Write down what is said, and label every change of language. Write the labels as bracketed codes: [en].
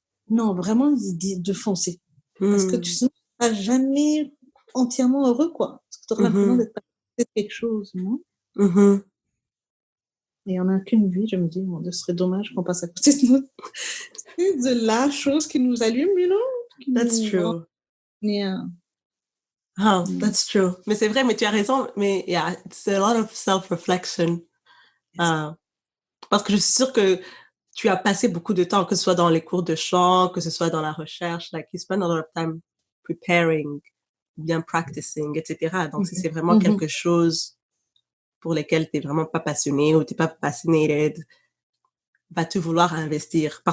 [fr] Non, vraiment de foncer, parce que tu ne seras jamais entièrement heureux, quoi, parce que tu auras l'impression d'être quelque chose, non? Et on n'a qu'une vie, je me dis, ce serait dommage qu'on passe à côté de la chose qui nous allume, [en] That's true. Yeah. Oh, that's true. [fr] Mais c'est vrai, mais tu as raison. Mais [en] it's a lot of self-reflection. [fr] Parce que je suis sûre que tu as passé beaucoup de temps, que ce soit dans les cours de chant, que ce soit dans la recherche, [en] like you spend a lot of time preparing, [fr] bien practicing, etc. Donc, si c'est vraiment quelque chose pour lequel tu n'es vraiment pas passionné ou tu n'es pas passionné, vas-tu vouloir investir?